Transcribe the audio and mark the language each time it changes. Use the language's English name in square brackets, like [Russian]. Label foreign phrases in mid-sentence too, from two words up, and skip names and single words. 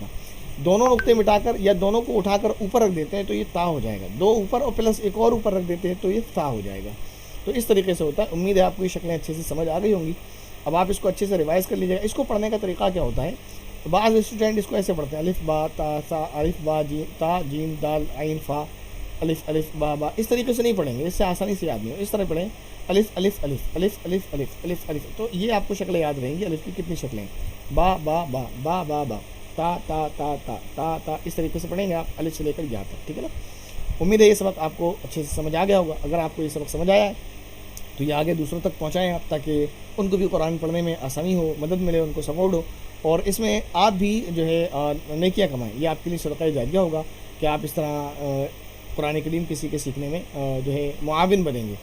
[Urdu] دونوں نقطے مٹا کر یا دونوں کو اٹھا کر اوپر رکھ دیتے ہیں تو یہ تا ہو جائے گا. دو اوپر اور پلس ایک اور اوپر رکھ دیتے ہیں تو یہ تا ہو جائے گا. تو اس طریقے سے ہوتا ہے. امید ہے آپ کو یہ شکلیں اچھے سے سمجھ آ گئی ہوں گی. اب آپ اس کو اچھے سے ریوائز کر لیجیے گا. اس کو پڑھنے کا طریقہ کیا ہوتا ہے، بعض اسٹوڈنٹ اس کو ایسے پڑھتے ہیں، الف با تا سا، الف با جیم تا جیم دال عین فا، الف الف با با. اس طریقے سے نہیں پڑھیں گے، اس سے آسانی سے یاد نہیں ہو. اس طرح پڑھیں الف الف الف الف الف الف الف الف. تو یہ آپ کو شکلیں یاد رہیں گی. الف کی کتنی شکلیں، با با با با با با، تا تا تا تا تا تا. اس طریقے سے پڑھیں گے آپ الف سے لے کر یا تک، ٹھیک ہے نا. امید ہے یہ سبق آپ کو اچھے سے سمجھ آ گیا ہوگا. اگر آپ کو یہ سبق سمجھ آیا ہے تو یہ آگے دوسروں تک پہنچائیں آپ، تاکہ ان کو بھی قرآن پڑھنے میں آسانی ہو، مدد ملے، ان کو سپورٹ ہو. اور اس میں آپ بھی جو ہے نیکیاں کمائیں. یہ آپ کے لیے صدقہ جاریہ ہوگا کہ آپ اس طرح قرآن کریم کسی کے سیکھنے میں جو ہے معاون بنیں گے.